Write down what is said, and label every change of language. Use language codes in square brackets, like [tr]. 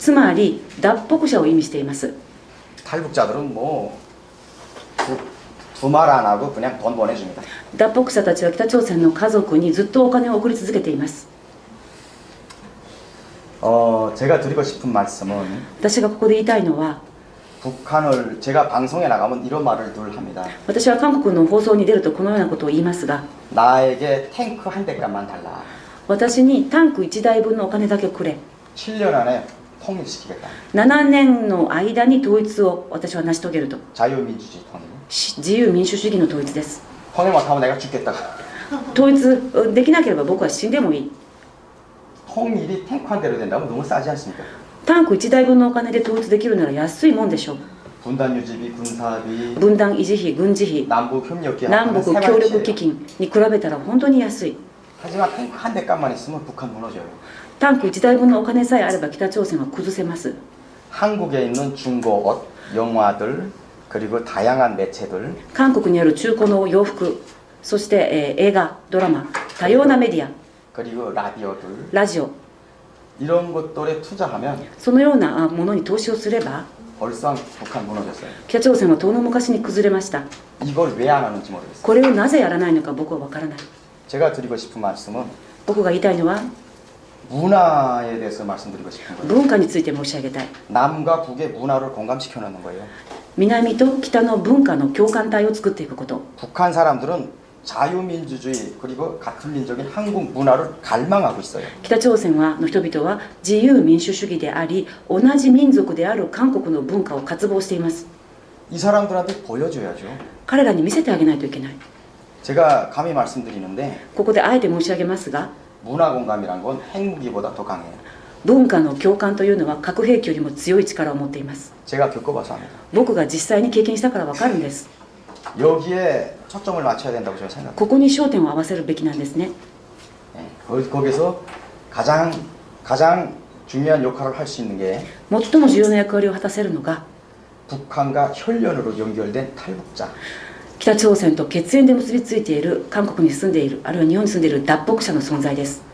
[ja] つまり脱北者を意味しています。 [ko] 탈북자들은 뭐 두 말 안 하고 그냥 돈 보내줍니다. [ja] 脱北者たちは北朝鮮の家族にずっとお金を送り続けています。 [ko] 제가 드리고 싶은 말씀은 [ja] 私がここで言いたいのは [ko] 북한을 제가 방송에 나가면 이런 말을 늘 합니다. [ja] 私は韓国の放送に出るとこのようなことを言いますが [ko] 나에게 탱크 한 대값만 달라. [ja] 私にタンク1台分のお金だけくれ [ko] 7년 안에 통일시키겠다. [ja] 7年の間に統一を私は成し遂げると [ko] 자유민주주의 통일. [ja] 自由民主主義の統一です [ko] 통일 못하면 내가 죽겠다. [ja] 統一できなければ僕は死んでもいい [ko] 통일이 탱크 한 대로 된다면 너무 싸지 않습니까? [ja] タンク1台分のお金で統一できるなら安いもんでしょう [ko] 분단 유지비, 군사비, [ja] 分断維持費軍事費 [ko] 남북 협력기 [ja] 南 [ko] 하는 [ja] 北協力基金に比べたら本当に安い [ko] 하지만 탱크 한 대값만 있으면 북한 무너져요. [ja] タンク1台分のお金さえあれば北朝鮮は崩せます [ko] 한국에 있는 중고 옷, 영화들, 그리고 다양한 매체들 [ja] 韓国にある中古の洋服そして、映画ドラマ多様なメディア [ko] 그리고 라디오들 [ja] ラジオ [ko] 이런 것들에 투자하면 [ja] そのようなものに投資をすれば [ko] 벌써 북한 무너졌어요. [ja] 北朝鮮は遠の昔に崩れました [ko] 이걸 왜 안 하는지 모르겠어요. [ja] これをなぜやらないのか僕は分からない [ko] 제가 드리고 싶은 말씀은 [ja] 僕が言いたいのは [ko] 문화에 대해서 말씀드리고 싶은 거예요. [ja] 文化について申し上げたい [ko] 남과 북의 문화를 공감시켜 놓는 거예요. [ja] 南と北の文化の共感体を作っていくこと [ko] 북한 사람들은 자유민주주의 그리고 같은 민족인 한국 문화를 갈망하고 있어요. [ja] 北朝鮮の人々は自由民主主義であり同じ民族である韓国の文化を渇望しています [ko] 이 사람들한테 보여줘야죠. [ja] 彼らに見せてあげないといけない [ko] 제가 감히 말씀드리는데 [ja] ここであえて申し上げますが [ko] 문화 공감이란 건 핵무기보다 더 강해요. [ja] 文化の共感というのは核兵器よりも強い力を持っています [ko] 제가 겪어봐서 합니다. [ja] 僕が実際に経験したから分かるんです [ko] 여기에 초점을 맞춰야 된다고 저는 생각해요. [ja] ここに焦点を合わせるべきなんですね [ko] 거기서 가장 중요한 역할을 할 수 있는 게 [ja] 最も重要な役割を果たせるのが [ko] 북한과 혈연으로 연결된 탈북자. [ja] 北朝鮮と血縁で結びついている韓国に住んでいるあるいは日本に住んでいる脱北者の存在です